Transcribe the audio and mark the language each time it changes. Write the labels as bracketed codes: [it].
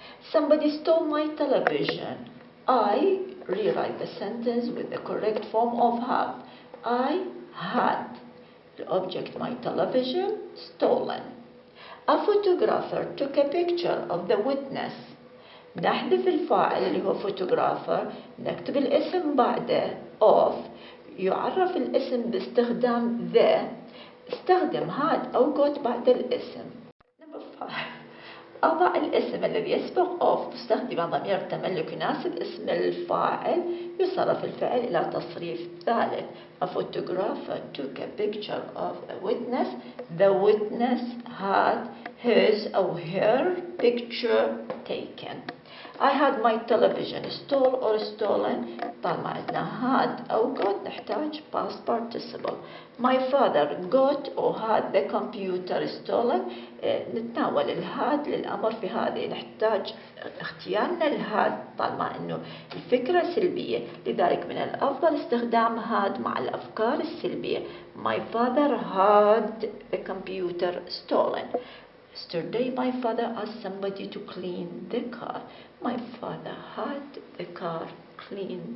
[en] Somebody stole my television. I rewrite the sentence with the correct form of have. I had the object my television stolen. A photographer took a picture of the witness. [ar] نحذف الفاعل اللي هو photographer. نكتب الاسم بعده of. يعرف الاسم باستخدام the. استخدم had أو got بعد الاسم. [en] Number 5. [ar] أضع الاسم الذي يسبق of تستخدم ضمير تملك يناسب اسم الفاعل. يصرف الفعل إلى تصريف ثالث. [en] A photographer took a picture of a witness. The witness had his or her picture taken. I had my television stole or stolen. [ar] طالما عندنا [en] had أو got [ar] نحتاج [en] past participle. My father got or had the computer stolen. [ar] نتناول الهاد للأمر في هذه. نحتاج اختيارنا الهاد طالما إنه الفكرة سلبية. لذلك من الأفضل استخدام had مع الأفكار السلبية. [en] My father had the computer stolen. Yesterday, my father asked somebody to clean the car. My father had the car cleaned.